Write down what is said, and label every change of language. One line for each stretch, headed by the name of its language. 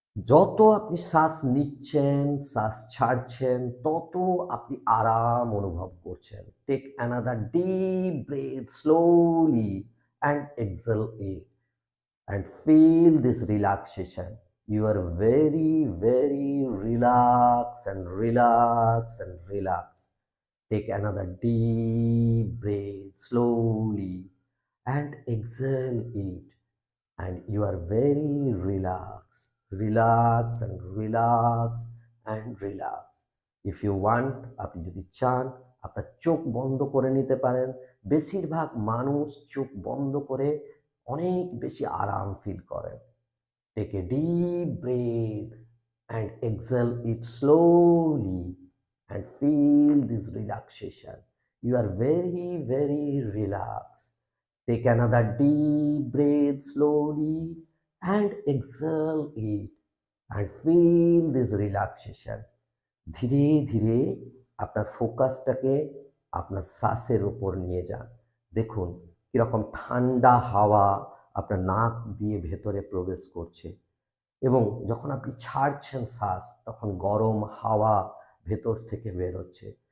Bangla: যত আপনি শ্বাস নিচ্ছেন শ্বাস ছাড়ছেন তত আপনি আরাম অনুভব করছেন।
English: Take another deep breath slowly and exhale it and feel this relaxation. You are very, very relaxed and relaxed and relaxed. Take another deep breath slowly and exhale it. And you are very relaxed. Relax and relax and relax. If you want,
Bangla: আপনি যদি চান আপনার চোখ বন্ধ করে নিতে পারেন। বেশিরভাগ মানুষ চোখ বন্ধ করে অনেক বেশি আরাম ফিল করেন।
English: Take a deep breath and exhale it slowly and feel this relaxation. You are very, very relaxed. Take another deep breath slowly and exhale it and feel this relaxation.
Bangla: ধীরে ধীরে আপনার ফোকাসটাকে আপনার শ্বাসের উপর নিয়ে যান। দেখুন কিরকম ঠান্ডা হাওয়া আপনার নাক দিয়ে ভেতরে প্রবেশ করছে এবং যখন আপনি ছাড়ছেন শ্বাস তখন গরম হাওয়া ভেতর থেকে বেরোচ্ছে।